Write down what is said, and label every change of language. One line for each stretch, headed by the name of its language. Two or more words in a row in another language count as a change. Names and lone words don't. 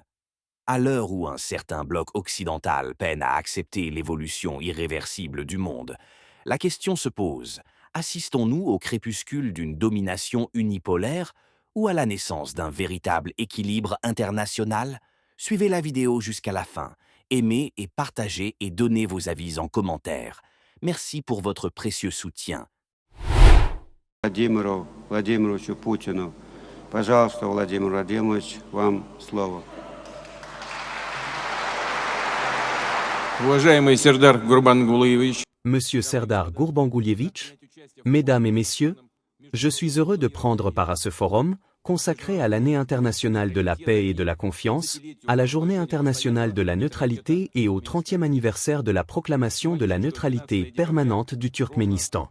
French: À l'heure où un certain bloc occidental peine à accepter l'évolution irréversible du monde, la question se pose: assistons-nous au crépuscule d'une domination unipolaire ou à la naissance d'un véritable équilibre international? Suivez la vidéo jusqu'à la fin, aimez et partagez et donnez vos avis en commentaire. Merci pour votre précieux soutien.
Russian: Владимиру Владимировичу Путину. Пожалуйста, Владимир Владимирович, вам слово. Уважаемый Сердар Гурбангулыевич,
French: Monsieur Serdar Gurbangulievich, Mesdames et Messieurs, je suis heureux de prendre part à ce forum, consacré à l'année internationale de la paix et de la confiance, à la journée internationale de la neutralité et au 30e anniversaire de la proclamation de la neutralité permanente du Turkménistan.